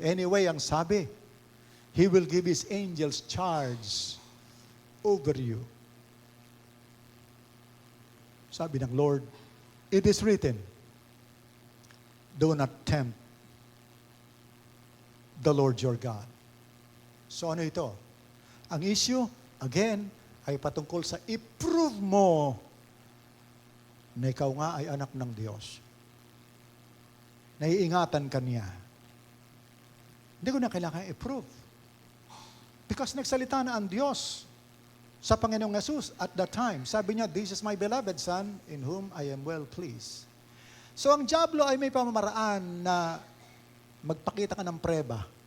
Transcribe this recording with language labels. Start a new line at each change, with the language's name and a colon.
English: Anyway,
Filipino: ang sabi,
English: He will give His angels charge over you.
Filipino: Sabi ng Lord,
English: it is written, do not tempt the Lord your God.
Filipino: So ano ito? Ang issue, again, ay patungkol sa i-prove mo na ikaw nga ay anak ng Diyos. Naiingatan ka niya. Hindi ko na kailangan i-prove.
English: Because
Filipino: nagsalita na ang Diyos sa Panginoong Hesus
English: at that time.
Filipino: Sabi niya,
English: this is my beloved Son in whom I am well pleased.
Filipino: So ang diablo ay may pamamaraan na magpakita ka ng preba.